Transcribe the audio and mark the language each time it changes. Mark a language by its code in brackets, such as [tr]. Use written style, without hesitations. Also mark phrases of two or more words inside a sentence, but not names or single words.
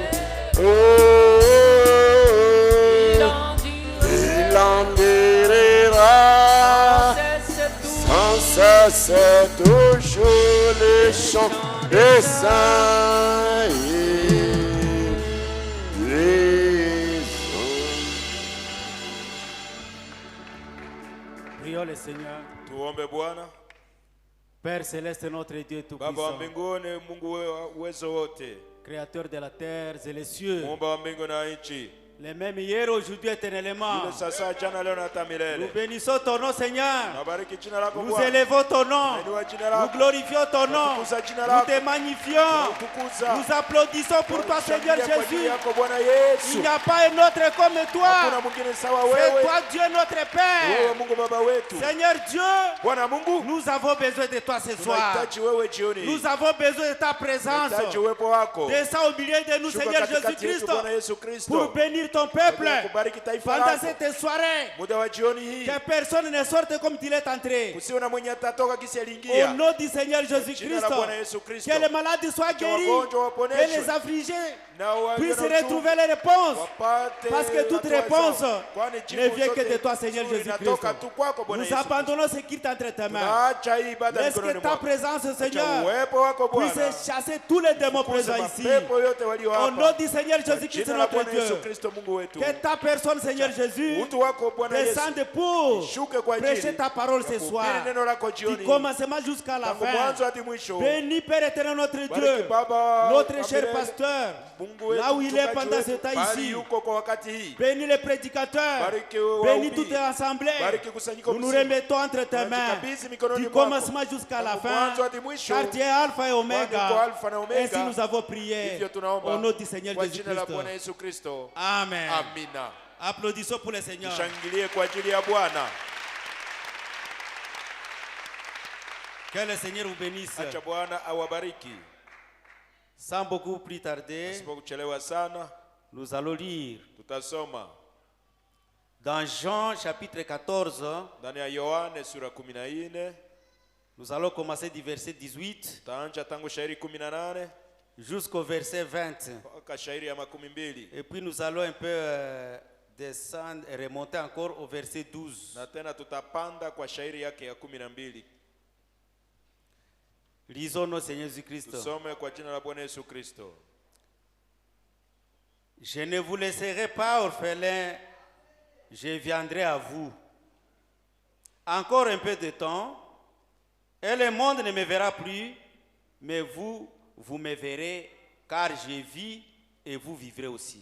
[fr] Il en guérira sans cesse toujours les chants des saints. Prions le Seigneur. [sw] Tuombe Bwana. [fr] Père céleste, notre Dieu [sw] Baba wa [fr] tout-puissant, [sw] mbinguni, Mungu uwezo wote, [fr] Créateur de la terre et les cieux, [sw] muumba wa mbingu na nchi, [fr] les mêmes hier, aujourd'hui, éternellement. [sw] yule sasa, jana, leo na hata [fr] Nous [sw] milele. [fr] bénissons ton nom, Seigneur. [sw] Nabariki jina lako [fr] Nous [sw] Bwana, [fr] élevons ton nom. [sw] nainua jina [fr] Nous [sw] lako, [fr] glorifions ton nom. [sw] natukuza jina [fr] Nous [sw] lako, [fr] te magnifions. [sw] natukuza. [fr] Nous applaudissons pour toi, Seigneur [sw] Tunashangilia kwa ajili [fr] Jésus. [sw] yako Bwana [fr] Il [sw] Yesu. [fr] n'y a pas un autre comme toi. [sw] Hakuna mwingine sawa [fr] C'est [sw] wewe, [fr] toi, Dieu, notre [sw] wewe [fr] Père. [sw] Mungu Baba wetu. [fr] Seigneur Dieu, [sw] Bwana Mungu, [fr] nous avons besoin de toi ce soir. [sw] tunahitaji wewe jioni hii. [fr] Nous avons besoin de ta présence. [sw] Tunahitaji uwepo wako. [fr] Descends au milieu de nous, [sw] Shuka [fr] Seigneur [sw] katikati yetu [fr] Jésus-Christ, [sw] Bwana Yesu Kristo. [fr] pour bénir ton peuple. [sw] Kubariki taifa [fr] Pendant [sw] lako. [fr] cette soirée, [sw] Muda wa jioni hii, [fr] que personne ne sorte comme il est entré. [sw] kusiwe na mwenye atatoka kisi [fr] Au [sw] aliingia. [fr] nom du Seigneur [sw] Jina [fr] Jésus-Christ, [sw] la Bwana Yesu Kristo. [fr] que les malades soient guéris, [sw] wagonjwa [fr] que [sw] waponeshwe. [fr] les affligés [sw] Na walio [fr] puissent [sw] na uchungu [fr] retrouver les réponses. [sw] wapate [fr] Parce que toute [sw] hatua [fr] réponse [sw] zao. Kwani jibu [fr] ne vient que [sw] zote [fr] de toi, Seigneur [sw] nzuri [fr] Jésus-Christ. [sw] inatoka tu kwako Bwana [fr] Nous [sw] Yesu. [fr] abandonnons ce qui est entre tes mains. [sw] Tunaacha hii ibada [fr] Laisse [sw] mikononi [fr] que ta [sw] mwako. [fr] présence, [sw] Acha [fr] Seigneur, [sw] uwepo wako Bwana. [fr] puisse chasser tous les démons [sw] Fukuza [fr] présents ici. [sw] mapepo yote walio [fr] Au nom [sw] hapa. [fr] du Seigneur [sw] Kwa [fr] Jésus-Christ, [sw] jina la [fr] notre [sw] Bwana Yesu [fr] Dieu, [sw] Kristo Mungu wetu. [fr] que ta personne, Seigneur Jésus, [sw] Utu wako Bwana Yesu. [fr] descende pour [sw] Shuke kwa [fr] prêcher [sw] ajili. [fr] ta parole ce [sw] ya kuhubiri [fr] soir. [sw] neno lako [fr] Du [sw] jioni. [fr] commencement jusqu'à la [sw] Tangu [fr] fin. [sw] mwanzo hadi mwisho. [fr] Bénis Père éternel notre [sw] Bariki [fr] Dieu, [sw] Baba [fr] notre [sw] wa [fr] cher [sw] milele. [fr] pasteur, [sw] Mungu wetu, [fr] là où il est [sw] mchungaji [fr] pendant [sw] wetu, [fr] ce temps [sw] mahali [fr] ici. [sw] yuko kwa wakati hii. [fr] Bénis les prédicateurs, [sw] Bariki [fr] bénis [sw] wahubiri. [fr] toute l'assemblée. [sw] Bariki kusanyiko [fr] Nous nous [sw] mzima. [fr] remettons entre tes mains, [sw] Tunajikabidhi mikononi [fr] du [sw] mwako. [fr] commencement jusqu'à la [sw] Tangu [fr] fin, [sw] mwanzo hadi mwisho. [fr] car tu es Alpha et [sw] Kwani uko [fr] Omega. [sw] Alpha na Omega. [fr] Ainsi nous avons prié [sw] Hivyo tunaomba [fr] au nom du Seigneur [sw] kwa jina la [fr] Jésus-Christ. [sw] Bwana Yesu Kristo. [fr] Amen. [sw] Amina. [fr] Applaudissons pour le Seigneur. [sw] Tushangilie kwa ajili ya Bwana. [fr] Que le Seigneur vous bénisse. [sw] Acha Bwana awabariki. [fr] Sans beaucoup plus tarder, [sw] Asipokuchelewa sana, [fr] nous allons lire [sw] tutasoma [fr] dans Jean chapitre 14. [sw] ndani ya Yohane sura 14. [fr] Nous allons commencer du verset 18 [sw] Taanza tangu shairi 18 [fr] jusqu'au verset 20. [sw] mpaka shairi ya 12. [fr] Et puis nous allons un peu descendre et remonter encore au verset 12. [sw] Na tena tutapanda kwa shairi yake ya 12. [fr] Lisons notre Seigneur Jésus-Christ. [sw] Tusome kwa jina la Bwana Yesu Kristo. [fr] Je ne vous laisserai pas orphelins, je viendrai à vous. Encore un peu de temps, et le monde ne me verra plus, mais vous me verrez, car je vis et vous vivrez aussi.